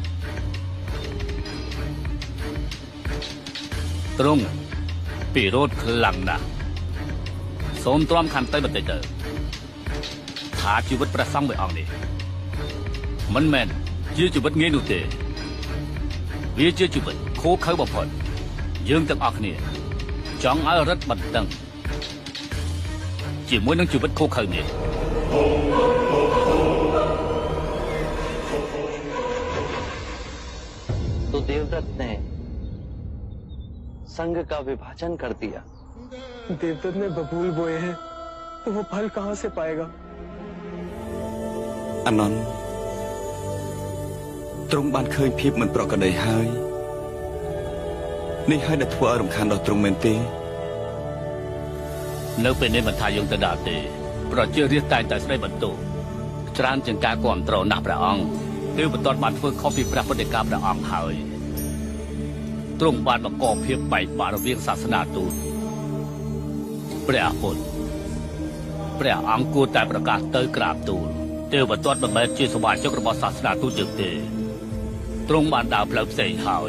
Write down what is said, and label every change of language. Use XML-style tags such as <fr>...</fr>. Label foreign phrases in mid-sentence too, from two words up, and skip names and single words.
<km>ទ្រង់ពិរោធខ្លាំងណាស់សូមទ្រាំខន្តីបន្តិចទៅថាជីវិតព្រះសង្ឃមួយអង្គនេះមិនមែនជាជីវិតងាយនោះទេវាជាជីវិតខូខើបំផុតយើងទាំងអស់គ្នាចង់ឲ្យរឹតបន្តឹងជាមួយនឹងជីវិតខូខើនេះ</km> <hi>तो देवदत्त ने संघ का विभाजन कर दिया। देवदत्त ने बबूल बोए हैं तो वो फल कहां से पाएगा?</hi> <km>អានន្ទទ្រង់បានឃើញភាពមិនប្រក្រតីហើយនេះហើយដែលធ្វើឲ្យរំខានដល់ទ្រង់មែនទេ នៅពេលនេះមិនថាយើងទៅដល់ទេប្រជារាស្ត្រតែងតែស្ដីបន្ទោសច្រើនជាងការគ្រប់គ្រងណាស់ព្រះអង្គគឺបន្ទាត់បានធ្វើខុសពីព្រះពុទ្ធដីកាព្រះអង្គហើយទ្រង់បានបង្កភាពបែកបាក់រវាងសាសនាទូតព្រះពុទ្ធព្រះអង្គគួរតែប្រកាសទៅក្រាបទូលទេវទត្តមិនមែនជាសមាជិករបស់សាសនាទូតយើងទេទ្រង់បានដើរផ្លូវផ្សេងហើយ</km>